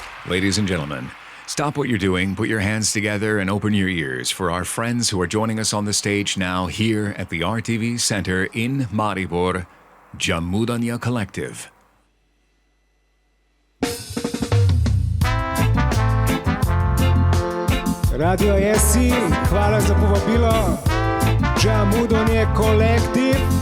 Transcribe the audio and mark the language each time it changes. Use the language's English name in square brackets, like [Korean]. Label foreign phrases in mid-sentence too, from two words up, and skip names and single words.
[English] Ladies and gentlemen, stop what you're doing, put your hands together, and open your ears for our friends who are joining us on the stage now here at the RTV Center in Maribor, Džamudanja Collective. [Slovenian] Radio SI, hvala za povabilo. Džamudanja Collective.